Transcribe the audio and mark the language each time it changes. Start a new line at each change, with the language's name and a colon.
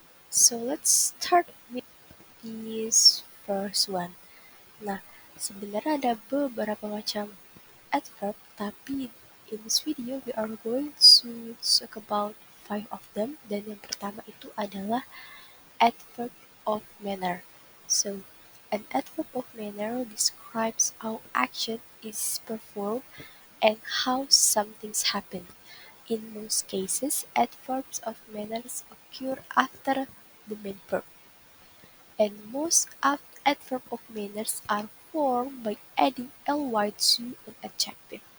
English: So let's start with this first one.
Indonesian: Nah, sebenarnya ada beberapa macam adverb, tapi
English: in this video we are going to talk about 5 of them.
Indonesian: Dan yang pertama itu adalah adverb of manner.
English: So, an adverb of manner describes how action is performed and how some things happen. In most cases, adverbs of manners occur after the main verb, and most adverbs of manners are formed by adding ly to an adjective.